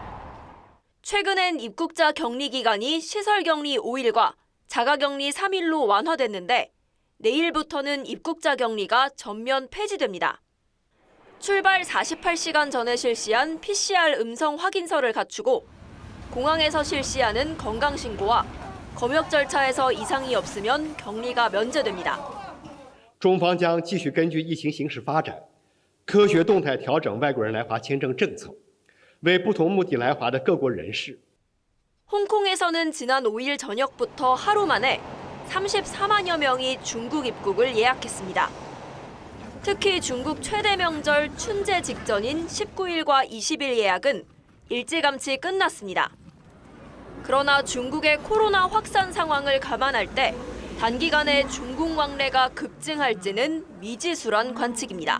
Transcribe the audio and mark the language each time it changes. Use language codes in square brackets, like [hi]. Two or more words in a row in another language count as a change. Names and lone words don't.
[ko] 최근엔 입국자 격리 기간이 시설 격리 5일과 자가 격리 3일로 완화됐는데 내일부터는 입국자 격리가 전면 폐지됩니다. 출발 48시간 전에 실시한 PCR 음성 확인서를 갖추고 공항에서 실시하는 건강신고와 검역 절차에서 이상이 없으면 격리가 면제됩니다. [zh] 中方将继续根据疫情形势发展，科学动态调整外国人来华签证政策，为不同目的来华的各国人士。 [ko] 홍콩에서는 지난 5일 저녁부터 하루 만에 34만여 명이 중국 입국을 예약했습니다. 특히 중국 최대 명절 춘제 직전인 19일과 20일 예약은 일찌감치 끝났습니다. 그러나 중국의 코로나 확산 상황을 감안할 때 단기간에 중국 왕래가 급증할지는 미지수란 관측입니다.